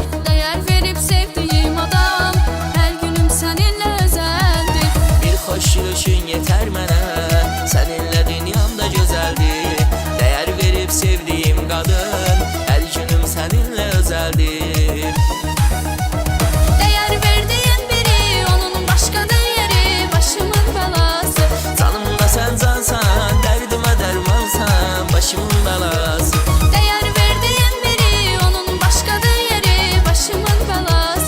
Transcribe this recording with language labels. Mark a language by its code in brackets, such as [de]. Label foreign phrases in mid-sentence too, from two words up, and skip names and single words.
[az] Dəyər verib sevdiyim adam, hər günüm səninlə özəldir. [tr] Bir hoş yürüyüşün yeter mənə, seninle dünyamda güzeldir. Değer verip sevdiğim kadın, her günüm seninle özeldir. [az] Dəyər verdiyin biri, onun başqadır yeri. Başımın belası, [tr] Canımda sen cansan, derdime dermansan, başımın belası. [az] dəyər verdiyin biri, onun başqadır yeri. Başımın belası,